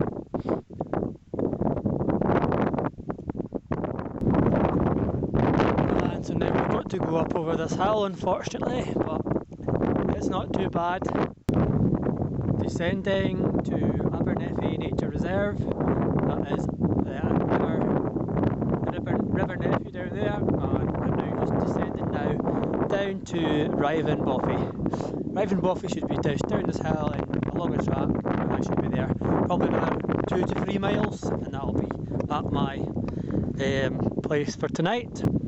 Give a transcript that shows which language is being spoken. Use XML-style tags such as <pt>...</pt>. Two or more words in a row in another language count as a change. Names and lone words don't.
<en>And so now we've got to go up over this hill, unfortunately, but it's not too bad. Descending to Inverness Nature Reserve. That is the river Nephew down there, and I'm now just descending now down to Ryovan bothy. Ryovan bothy should be just down this hill and along a track, and I should be there probably another 2 to 3 miles, and that'll be at my place for tonight.</en>